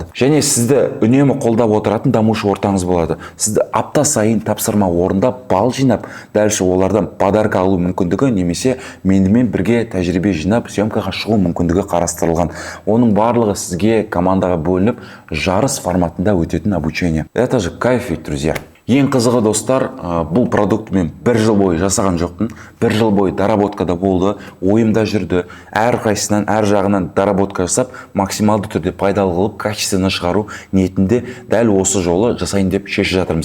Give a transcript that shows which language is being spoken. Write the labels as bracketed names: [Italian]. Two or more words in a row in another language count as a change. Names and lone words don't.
[Kazakh] Және сізді үнемі қолдап отыратын дамушы ортаңыз болады. Сізді апта сайын тапсырма орындап, балл жинап, дальше олардан подарка алу мүмкіндігі немесе менімен бірге тәжірибе жинап, съемкаға шығу мүмкіндігі қарастырылған. Оның барлығы сізге командаға бөлініп, жарыс форматында өтетін обучение. [Russian] Это же кайф, друзья. [Kazakh] Ең қызығы достар, бұл продуктымен 1 жыл бойы жасаған жоқпын. 1 жыл бойы доработкада болды, ойымда жүрді. Әр қайсынан, әр жағынан доработка жасап, максималды түрде пайдалы қылып, качественно шығару ниетінде дәл осы жолы жасайын деп шешіп жатырмыз.